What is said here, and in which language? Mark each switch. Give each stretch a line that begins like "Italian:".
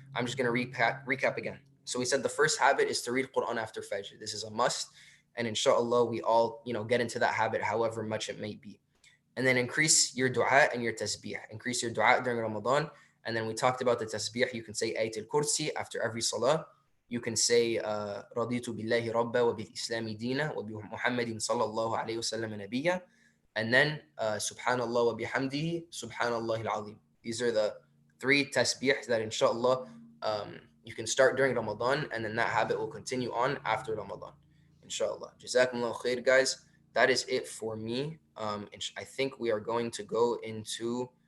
English: I'm just gonna recap again. So we said the first habit is to read Quran after Fajr. This is a must, and inshallah we all get into that habit, however much it may be. And then increase your dua and your tasbih. Increase your dua during Ramadan. And then we talked about the tasbih. You can say Ayatul Kursi after every salah. You can say
Arabic: رضيت بالله ربا وبالإسلام دينا وبمحمد صلى الله عليه وسلم نبيا.
English: And then
Arabic: subhanallah wa bihamdihi subhanallah al-azim.
English: These are the 3 tasbih that inshallah you can start during Ramadan, and then that habit will continue on after Ramadan, inshallah. Jazakumullah khair, guys. That is it for me. I think we are going to go into